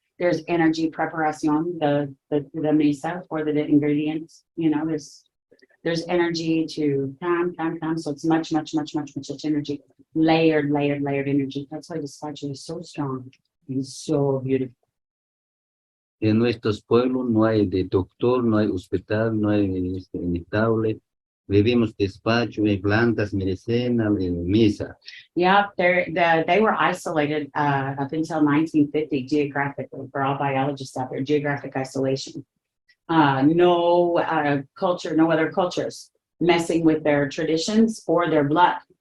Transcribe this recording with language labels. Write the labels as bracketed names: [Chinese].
[English] There's energy preparación, the mesa for the ingredients. You know, there's energy to come. So it's much energy, layered energy. That's why despacho is so strong and so beautiful. [Spanish] En nuestros pueblos no hay de doctor, no hay hospital, no hay inestable. Vivimos despacho, plantas, medicina, misa. [English] Yeah, they were isolated up until 1950 geographically, for all biologists out there, geographic isolation. No culture, no other cultures messing with their traditions or their blood.